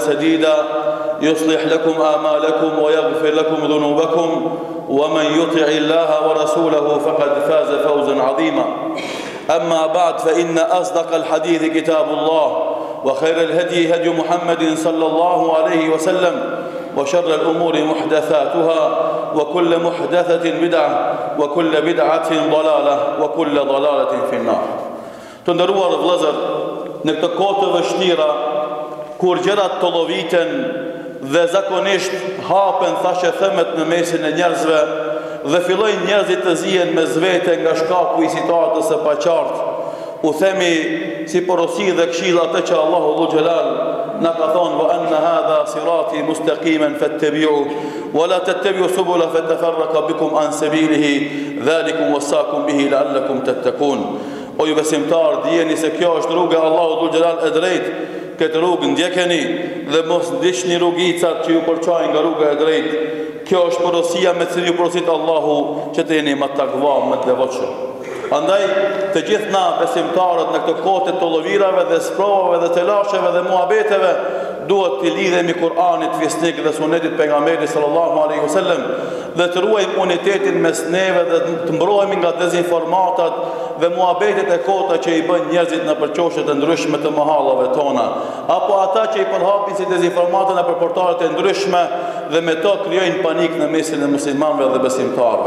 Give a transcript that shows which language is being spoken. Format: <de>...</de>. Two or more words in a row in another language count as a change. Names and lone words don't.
<ar>سديدا يصلح لكم أعمالكم ويغفر لكم ذنوبكم ومن يطع الله ورسوله فقد فاز فوزا عظيما أما بعد فإن أصدق الحديث كتاب الله وخير الهدي هدي محمد صلى الله عليه وسلم وشر الأمور محدثاتها وكل محدثة بدعة وكل بدعة ضلالة وكل ضلالة في النار.</ar> <sq>Të vëllezër, në këtë kohë të vështira, kur gjërat të lloviten dhe zakonisht hapen thashë themet në mesin e njerëzve dhe fillojnë njerëzit të zihen me zvete nga shkaku i situatës së paqartë, u themi si porosi dhe këshill atë që Allahu Dhu Xhelal na ka thonë</sq> <ar>وأن هذا صراطي مستقيما فاتبعوه ولا تتبعوا السبل فتفرق بكم عن سبيله ذلكم وصاكم به لعلكم تتقون.</ar> <sq>O ju besimtar, dijeni se kjo është rruga e Allahut Dhu Xhelal e drejtë. Këtë rrugë ndjekeni dhe mos ndiqni rrugicat që ju përçojnë nga rruga e drejtë. Kjo është porosia me cilën ju porosit Allahu që të jeni më takva, më të devotshëm. Andaj të gjithë na besimtarët në këtë kohë të llovirave dhe sprovave dhe të lasheve dhe muhabeteve duhet të lidhemi Kur'anit fisnik dhe sunetit pejgamberit</sq> <ar>صلى الله عليه وسلم</ar> <sq>dhe të ruajmë unitetin mes neve dhe të mbrohemi nga dezinformatat dhe muhabetet e kota që i bën njerëzit në përqoshet të ndryshme të mahallave tona, apo ata që i përhapin si dezinformatën në portalet e ndryshme dhe me to krijojnë panik në mesin e muslimanëve dhe besimtarëve.</sq>